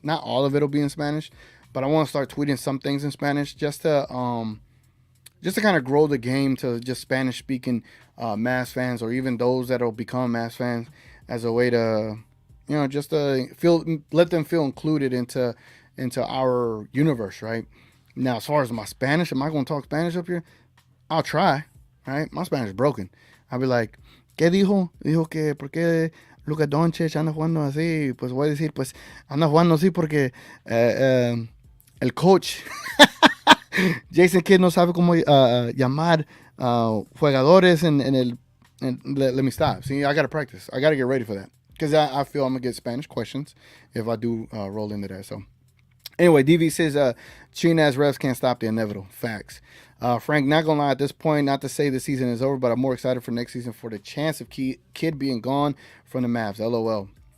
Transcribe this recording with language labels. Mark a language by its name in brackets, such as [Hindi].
[English] Not all of it will be in Spanish, but I want to start tweeting some things in Spanish just to kind of grow the game to just Spanish-speaking Mavs fans, or even those that will become Mavs fans, as a way to, just to let them feel included into our universe, right? Now, as far as my Spanish, am I going to talk Spanish up here? I'll try, right? My Spanish is broken. I'll be like, [Spanish] ¿qué dijo? Dijo que, ¿por qué Luka Doncic anda jugando así? Pues voy a decir, pues anda jugando así porque el coach Jason Kidd no sabe cómo llamar jugadores [English] let me stop. See, I got to practice. I got to get ready for that, because I feel I'm going to get Spanish questions if I do roll into that. So anyway, DV says, cheating ass refs can't stop the inevitable. Facts. Frank, not going to lie, at this point, not to say the season is over, but I'm more excited for next season for the chance of Kidd being gone from the Mavs. LOL.